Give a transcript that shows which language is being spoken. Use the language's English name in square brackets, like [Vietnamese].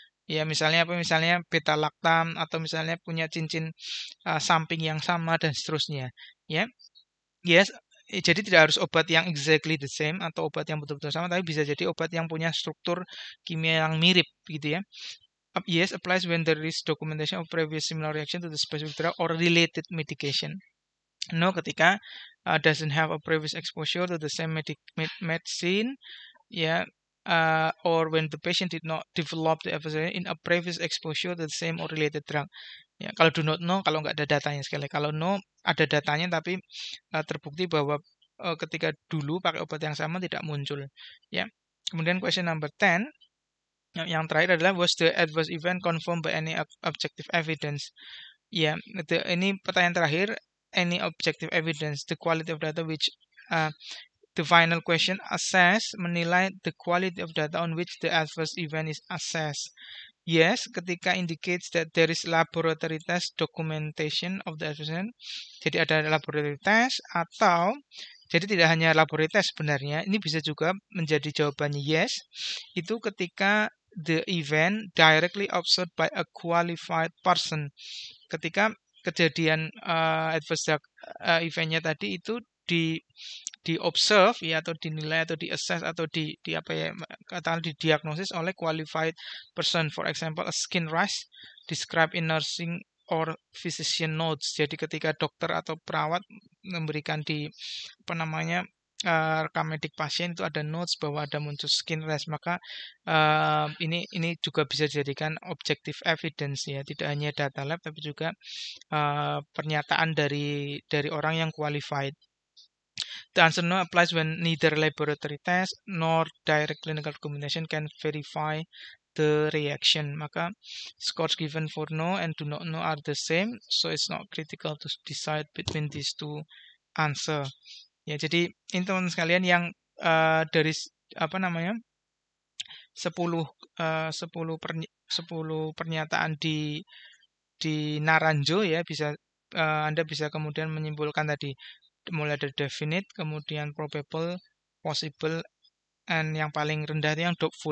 [Indonesian] Ya, misalnya beta lactam atau misalnya punya cincin samping yang sama dan seterusnya, ya. Yes, jadi tidak harus obat yang [English] exactly the same [Indonesian] atau obat yang betul-betul sama, tapi bisa jadi obat yang punya struktur kimia yang mirip gitu, ya. [English] Yes applies when there is documentation of previous similar reaction to the specific drug or related medication. No [Indonesian] ketika [English] doesn't have a previous exposure to the same medicine, ya, or when the patient did not develop the episode in a previous exposure to the same or related drug. [Indonesian] Ya, kalau [English] do not know, [Indonesian] kalau nggak ada datanya sekali. Kalau no, ada datanya tapi terbukti bahwa ketika dulu pakai obat yang sama tidak muncul. Ya. Kemudian [English] question number 10, [Indonesian] yang terakhir adalah [English] was the adverse event confirmed by any objective evidence? [Indonesian] Ya, ini pertanyaan terakhir. [English] Any objective evidence, the quality of data which the final question assess, [Indonesian] menilai [English] the quality of data on which the adverse event is assessed. Yes, [Indonesian] ketika [English] indicates that there is laboratory test documentation of the adverse event. [Indonesian] Jadi ada laboratory test, atau jadi tidak hanya laboratory test sebenarnya, ini bisa juga menjadi jawabannya yes, itu ketika [English] the event directly observed by a qualified person. [Indonesian] Ketika kejadian adverse eventnya tadi itu di observe, ya, atau dinilai atau di assess atau katakan didiagnosis oleh qualified person. [English] For example, a skin rash described in nursing or physician notes. [Indonesian] Jadi ketika dokter atau perawat memberikan di rekam medik pasien itu ada notes bahwa ada muncul skin rash, maka ini juga bisa dijadikan objective evidence, ya, tidak hanya data lab tapi juga pernyataan dari orang yang qualified. [English] The answer no applies when neither laboratory test nor direct clinical documentation can verify the reaction. [Indonesian] Maka [English] scores given for no and do not know are the same, so it's not critical to decide between these two answer. [Indonesian] Ya, jadi ini teman sekalian yang dari 10 10 pernyataan di Naranjo ya bisa Anda bisa kemudian menyimpulkan tadi mulai dari definite, kemudian probable, possible, and yang paling rendah itu yang doubtful.